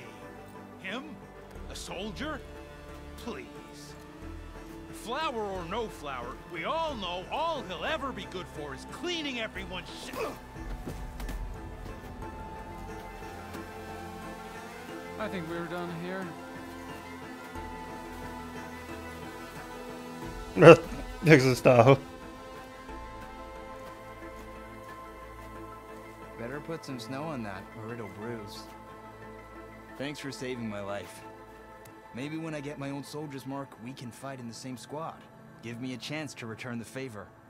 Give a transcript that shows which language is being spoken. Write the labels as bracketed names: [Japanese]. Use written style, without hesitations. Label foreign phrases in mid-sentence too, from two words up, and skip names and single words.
[English] Him? A soldier? Please. Flower or no flower, we all know all he'll ever be good for is cleaning everyone's shit. I think we're done here. [Czech] Jak se stáhl. [English] Better put some snow on that, or it'll bruise. Thanks for saving my life. Maybe when I get my own soldier's mark, we can fight in the same squad. Give me a chance to return the favor.